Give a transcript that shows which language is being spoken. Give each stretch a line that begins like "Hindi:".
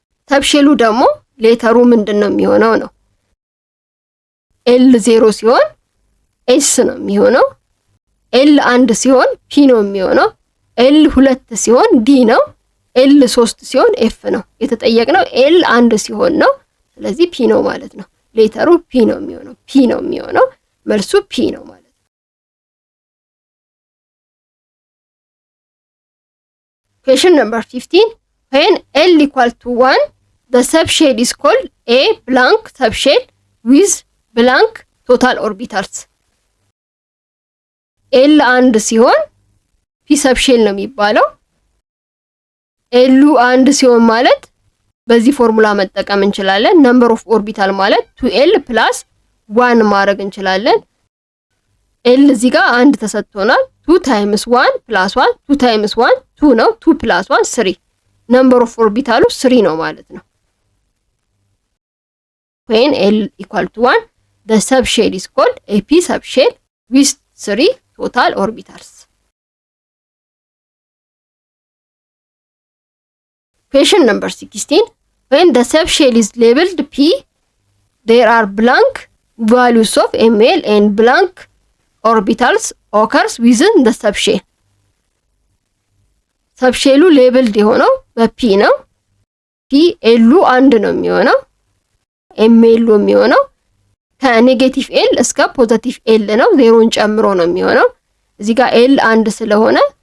Amharic: ሰብሼሉ ደግሞ ሌተሩ ምንድነው የሚሆነው ነው። L 0 ሲሆን S ነው የሚሆነው። L 1 ሲሆን P ነው የሚሆነው። L 2 ሲሆን D ነው። L 3 ሲሆን F ነው። የተጠየቅነው L 1 ሲሆን ነው። ስለዚህ P ነው ማለት ነው። ሌተሩ P ነው የሚሆነው። P ነው የሚሆነው። መልሱ P ነው ማለት ነው።
English: Question number 15 when L equal to 1 the subshell is called a blank subshell with blank total orbitals.
Amharic: L 1 ሲሆን P subshell ነው የሚባለው። L 1 ሲሆን ማለት በዚህ ፎርሙላ መጠቀም እንችላለን።
English: number of orbital
Amharic: ማለት
English: 2L plus 1
Amharic: ማድረግ እንችላለን። L እዚህ ጋር 1 ተሰጥቶናል። 2 times 1 plus 1 2 times 1 2 ነው። 2 plus 1 3 number of orbital 3 ነው ማለት ነው።
English: when L equal to 1 the subshell is called a P subshell with 3 total orbitals. Question number 16 when the subshell is labeled P there are blank values of ml and blank orbitals occurs within the subshell
Amharic: ሰብሼሉ ሌብልድ የሆነው በፒ ነው። ፒ ኤሉ 1 ነው የሚሆነው። ኤምኤሉ የሚሆነው ከኔጌቲቭ ኤል እስከ ፖዚቲቭ ኤል ነው፣ ዜሮን ጨምሮ ነው የሚሆነው። እዚህ ጋር ኤል 1 ስለሆነ